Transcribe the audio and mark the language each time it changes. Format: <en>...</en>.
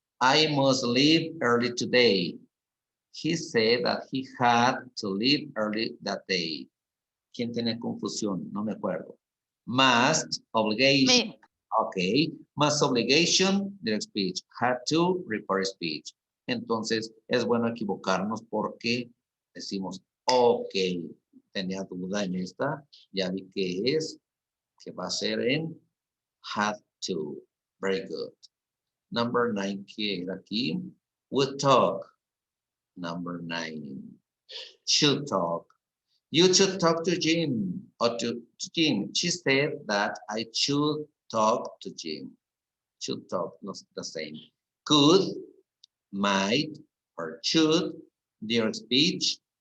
<en>I must leave early today. He said that he had to leave early that day.</en> <es>¿Quién tiene confusión? No me acuerdo.</es> <en>Must, obligation. Me. Okay. Must, obligation, direct speech. Had to, report speech.</en> <es>Entonces, es bueno equivocarnos porque decimos, ok, tenía duda en esta, ya vi que va a ser en had to.</es> <en>Very good. Number 9,</en> <es>que era aquí,</es> <en>would talk. Number 9, should talk. You should talk to Jim or to Jim. She said that I should talk to Jim. Should talk, not the same. Could, might, or should, their speech.</en>